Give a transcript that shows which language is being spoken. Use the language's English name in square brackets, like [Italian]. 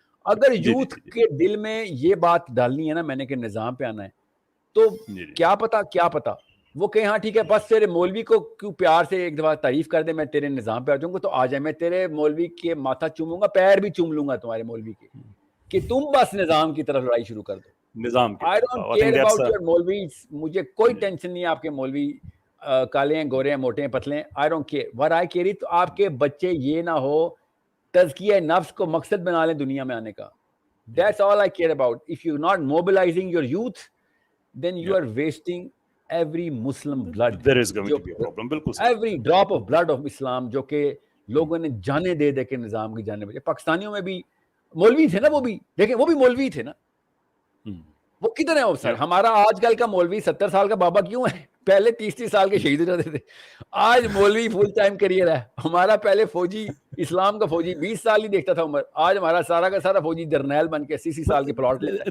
[Urdu] اگر یوتھ کے دل میں یہ بات ڈالنی ہے نا میں نے کہ نظام پہ آنا ہے, تو کیا پتا وہ کہ ہاں ٹھیک ہے بس تیرے مولوی کو کیوں پیار سے ایک دفعہ تعریف کر دے, میں تیرے نظام پہ آ جاؤں گا تو آ جائے, میں تیرے مولوی کے ماتھا چوموں گا, پیر بھی چوم لوں گا تمہارے مولوی کے, کہ تم بس نظام کی طرف لڑائی شروع کر دو. نظام [English] I don't care about your [Urdu] مولوی, مجھے کوئی ٹینشن نہیں ہے آپ کے مولوی کالے ہیں, گورے ہیں, موٹے ہیں, پتلے ہیں. [English] I don't care. What I care [Urdu] تو آپ کے بچے یہ نہ ہو تزکیہ نفس کو مقصد بنا لیں دنیا میں آنے کا. [English] That's all I care about. If you're not mobilizing your youth, then you are wasting every Muslim blood. There is going to be a problem. [Urdu] بالکل [English] every drop of blood of Islam [Urdu] جو کہ لوگوں نے جانے دے کے نظام کی جانے بجے. پاکستانیوں میں بھی مولوی تھے نا, وہ بھی دیکھیں وہ بھی مولوی تھے نا, وہ کدھر ہیں وہ سر. ہمارا آج کل کا مولوی 70 سال کا بابا کیوں ہے, پہلے 30 سال کے شہید ہو جاتے تھے. آج مولوی فل ٹائم کریئر ہے ہمارا. پہلے فوجی, اسلام کا فوجی 20 سال ہی دیکھتا تھا عمر, آج ہمارا سارا کا سارا فوجی جرنیل بن کے 80 سال کے پلاٹ لیتا ہے.